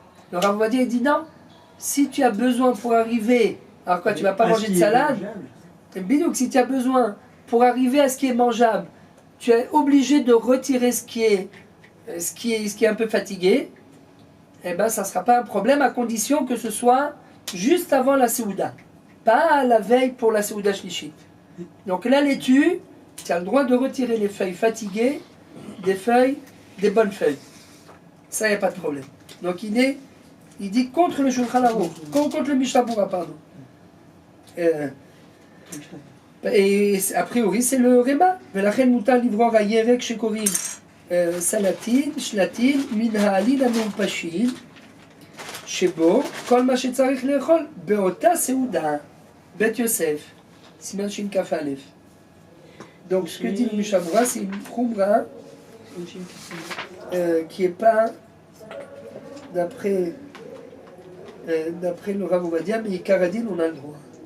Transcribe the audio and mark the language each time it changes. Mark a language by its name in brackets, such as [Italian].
[French] Le Rav Ovadia, il dit non, si tu as besoin pour arriver, alors quoi, tu vas pas manger de salade, donc si tu as besoin pour arriver à ce qui est mangeable, tu es obligé de retirer ce qui est un peu fatigué, eh bien ça ne sera pas un problème à condition que ce soit juste avant la Seouda, pas à la veille pour la Seouda Shlishit. Donc la laitue, tu as le droit de retirer les feuilles fatiguées, des bonnes feuilles. Ça, il n'y a pas de problème. Donc il dit contre le Shulchan Aruch, contre le Mishnah Berurah, pardon. Et a priori, c'est le Réma. [Hebrew] ולכן מותר לברור הירק שקוראים סלטין, שלטין, מן העלים המאופשים, שבו כל מה שצריך לאכול באותה סעודה, בית יוסף, סימן ש"כ א'. [French] Donc ce que dit le Mishnah Berurah, c'est une khumra qui n'est pas d'après le Rav Ovadia, mais Karadin, on a le droit.